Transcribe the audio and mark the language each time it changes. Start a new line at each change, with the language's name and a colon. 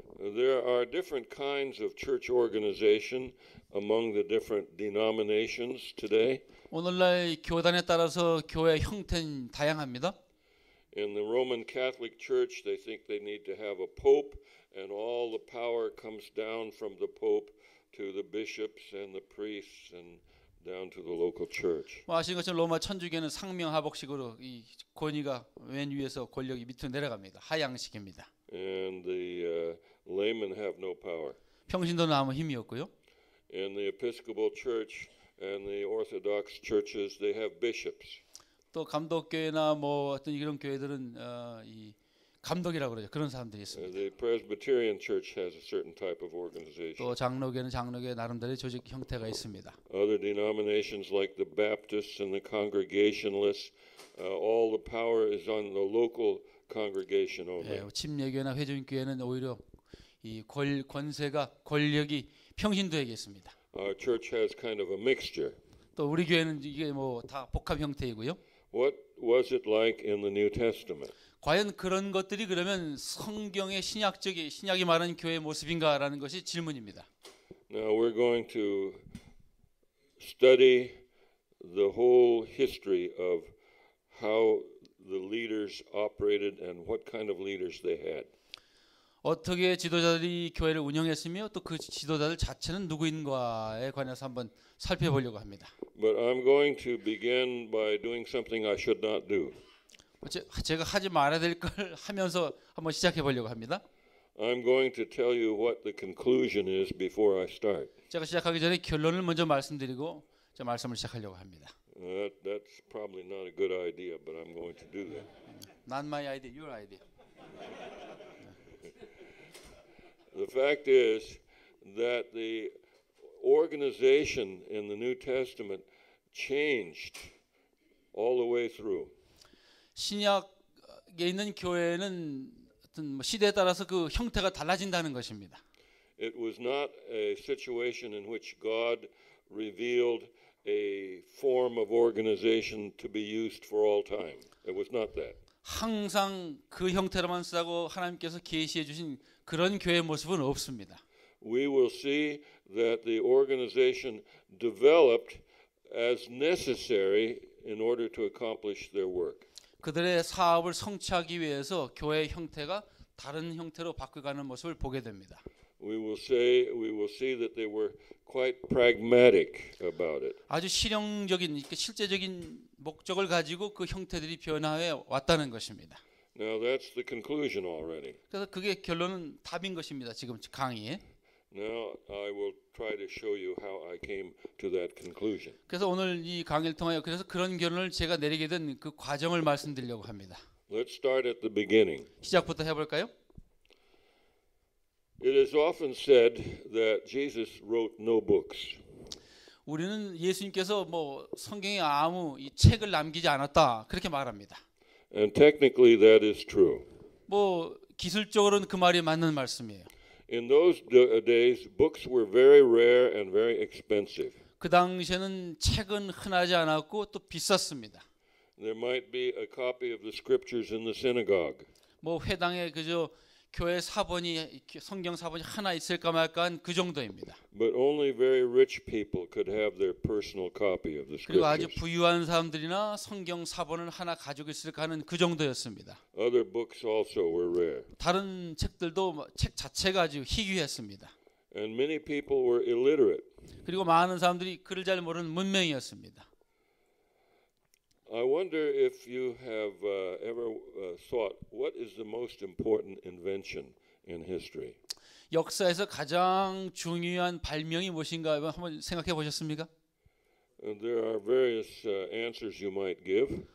English: There are different kinds of church organization among the different denominations today.
Korean: 오늘날 교단에 따라서 교회 형태는 다양합니다.
English: In the Roman Catholic Church, they think they need to have a pope, and all the power comes down from the pope to the bishops and the priests and down to the local church.
Korean: 아시는 것처럼 로마 천주교는 상명하복식으로 이 권위가 맨 위에서 권력이 밑으로 내려갑니다. 하향식입니다.
English: And the laymen have no power.
Korean: 평신도는 아무 힘이 없고요.
English: In the Episcopal Church and the Orthodox churches, they have bishops.
Korean: 또 감독교회나 뭐 어떤 이런 교회들은 이 감독이라고 그러죠. 그런 사람들이 있습니다.
English: The Presbyterian Church has a certain type of organization.
Korean: 또 장로교는 장로교의 나름대로의 조직 형태가 있습니다.
English: Other denominations like the Baptists and the Congregationalists, all the power is on the local congregation only.
Korean: 침례교회나 회중교회는 오히려 이 권세가 권력이 평신도에게 있습니다.
English: Our church has kind of a mixture.
Korean: 또 우리 교회는 이게 뭐 다 복합 형태이고요.
English: What was it like in the New Testament?
Korean: 과연 그런 것들이 그러면 성경의 신약이 말하는 교회의 모습인가라는 것이 질문입니다.
English: Now we're going to study the whole history of how the leaders operated and what kind of leaders they had.
Korean: 어떻게 지도자들이 교회를 운영했으며 또 그 지도자들 자체는 누구인가에 관해서 한번 살펴보려고 합니다.
English: But I'm going to begin by doing something I should not do.
Korean: 제가 하지 말아야 될 걸 하면서 한번 시작해 보려고 합니다.
English: I'm going to tell you what the conclusion is before I start.
Korean: 제가 시작하기 전에 결론을 먼저 말씀드리고 제 말씀을 시작하려고 합니다.
English: That's probably not a good idea, but I'm going to do that. Not my idea, your idea. The fact is that the organization in the New Testament changed all the way through.
Korean: 신약에 있는 교회는 어떤 시대에 따라서 그 형태가 달라진다는 것입니다.
English: It was not a situation in which God revealed a form of organization to be used for all time. It was not that.
Korean: 항상 그 형태로만 쓰고 하나님께서 계시해 주신 그런 교회의 모습은 없습니다.
English: We will see that the organization developed as necessary in order to accomplish their work.
Korean: 그들의 사업을 성취하기 위해서 교회의 형태가 다른 형태로 바뀌어가는 모습을 보게 됩니다.
English: We will see that they were quite pragmatic about it.
Korean: 아주 실용적인, 실제적인 목적을 가지고 그 형태들이 변화해 왔다는 것입니다.
English: Now that's the conclusion already.
Korean: 그래서 그게 결론은 답인 것입니다. 지금 강의에.
English: Now I will try to show you how I came to that conclusion.
Korean: 그래서 오늘 이 강의를 통하여 그래서 그런 결론을 제가 내리게 된 그 과정을 말씀드리려고 합니다.
English: Let's start at the beginning.
Korean: 시작부터 해볼까요?
English: It is often said that Jesus wrote no books.
Korean: 우리는 예수님께서 뭐 성경에 아무 이 책을 남기지 않았다 그렇게 말합니다.
English: And technically that is true.
Korean: 뭐 기술적으로는 그 말이 맞는 말씀이에요.
English: In those days, books were very rare and very expensive.
Korean: 그 당시에는 책은 흔하지 않았고 또 비쌌습니다.
English: There might be a copy of the scriptures in the synagogue.
Korean: 뭐 회당에 그저 교회 사본이 성경 사본이 하나 있을까 말까 한 그 정도입니다.
English: But only very rich people could have their personal copy of the
Korean: 그리고 아주
English: scriptures.
Korean: 부유한 사람들이나 성경 사본을 하나 가지고 있을까 하는 그 정도였습니다.
English: Other books also were rare.
Korean: 다른 책들도 책 자체가 아주 희귀했습니다.
English: And many people were illiterate.
Korean: 그리고 많은 사람들이 글을 잘 모르는 문맹이었습니다.
English: I wonder if you have ever thought, what is the most important invention in history?
Korean: 역사에서 가장 중요한 발명이 무엇인가 한번 생각해 보셨습니까?
English: There are various answers you might give,